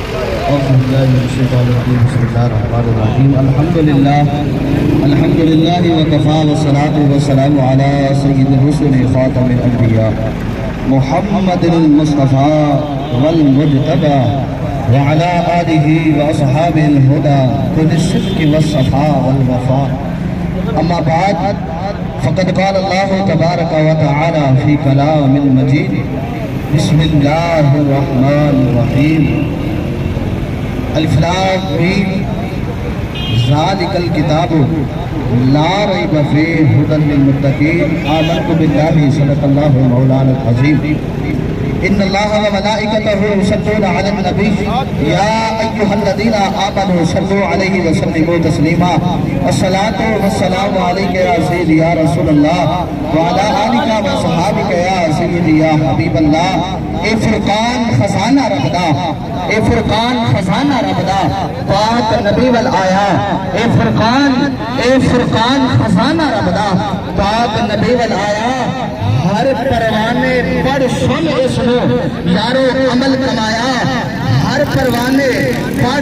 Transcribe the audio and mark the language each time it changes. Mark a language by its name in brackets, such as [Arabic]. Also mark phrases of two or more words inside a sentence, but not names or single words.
[Arabic] الحمد لله وكفى والصلاة والسلام على سيد الرسل خاتم الأنبياء محمد المصطفى والمجتبى وعلى آله وأصحاب الهدى كل الصدق والصفا والوفا أما بعد فقد قال الله تبارك وتعالى في كلام المجيد بسم الله الرحمن الرحيم الم ذلك الكتاب لا ريب فيه هدى للمتقين آمنت بالله صدق الله مولانا العظيم إن الله وملائكته يصلون على النبي يا أيها الذين آمنوا صلوا عليه وسلموا تسليما الصلاة والسلام عليك يا سيدي يا رسول الله وعلى آلك وصحبك يا سيدي يا حبيب الله [Punjabi] اے فرقان خزانہ رب دا اے فرقان خزانہ رب دا پاک نبی ول آیا اے فرقان خزانہ رب دا پاک نبی ول آیا ہر پروانے پڑھ سن اسنوں یارو عمل کمایا ہر پروانے پڑھ